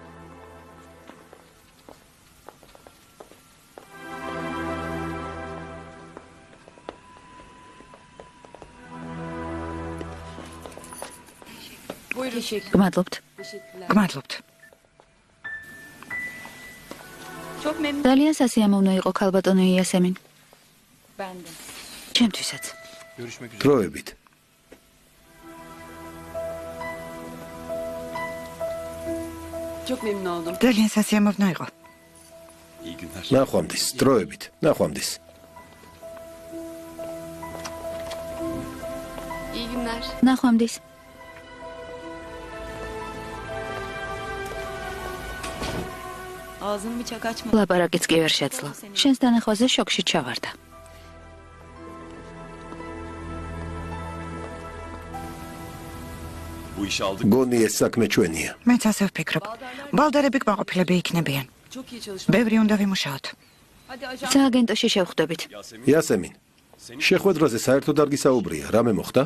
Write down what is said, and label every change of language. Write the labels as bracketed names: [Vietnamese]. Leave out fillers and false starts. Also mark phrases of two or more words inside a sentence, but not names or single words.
[Georgian] გმადლობთ. ძალიან სასიამოვნო იყო ქალბატონო იასემინ. ჩემთვისაც. დროებით. [Turkish] Çok memnun oldum. [Georgian] ძალიან სასიამოვნო იყო. [Turkish] İyi günler. [Georgian] ნახვამდის, დროებით, ნახვამდის. [Turkish] İyi günler. [Georgian] ნახვამდის. [Turkish] Ağzını bıçak açma. [Georgian] ლაპარაკიც კი ვერ შეძლო. შენს დანახვაზე შოკში ჩავარდა. [Turkish] Bu işi aldık. [Georgian] გონი ეს საქმე ჩვენია. მეც ასე ვფიქრობ. ბალდერები კმაყოფილები იქნებიან. [Turkish] Çok iyi çalışma. [Georgian] ბევრი უნდა ვიმუშაოთ. [Turkish] Hadi ajan. [Georgian] სააგენტოში შევხვდებით. Yasemin. იასემინ, შეხვედრაზე საერთოდ არ გისაუბრია, რამე მოხდა?